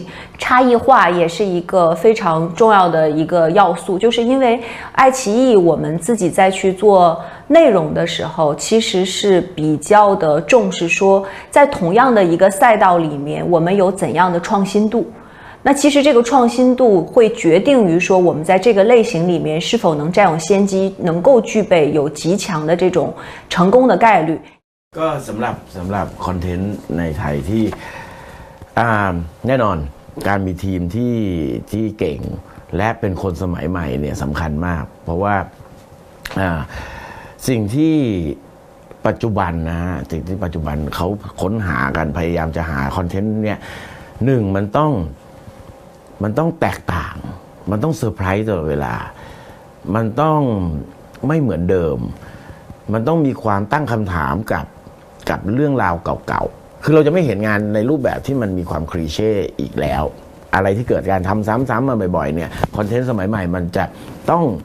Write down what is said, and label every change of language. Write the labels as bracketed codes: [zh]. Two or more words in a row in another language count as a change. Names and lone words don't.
[zh] 差异化也是一个非常重要的一个要素，就是因为爱奇艺我们自己在去做内容的时候，其实是比较的重视说在同样的一个赛道里面我们有怎样的创新度。那其实这个创新度会决定于说我们在这个类型里面是否能占有先机，能够具备有极强的这种成功的概率。 [th] ก็สำหรับคอนเทนต์ในไทยที่แน่นอนการมีทีมที่เก่งและเป็นคนสมัยใหม่เนี่ยสำคัญมากเพราะว่า สิ่งที่ปัจจุบันนะสิ่งที่ปัจจุบันเขาค้นหากันพยายามจะหาคอนเทนต์เนี่ยหนึ่งมันต้องแตกต่างมันต้องเซอร์ไพรส์ตลอดเวลามันต้องไม่เหมือนเดิมมันต้องมีความตั้งคำถามกับเรื่องราวเก่าๆคือเราจะไม่เห็นงานในรูปแบบที่มันมีความคลีเช่อีกแล้วอะไรที่เกิดการทำซ้ำๆมาบ่อยๆเนี่ยคอนเทนต์สมัยใหม่มันจะต้อง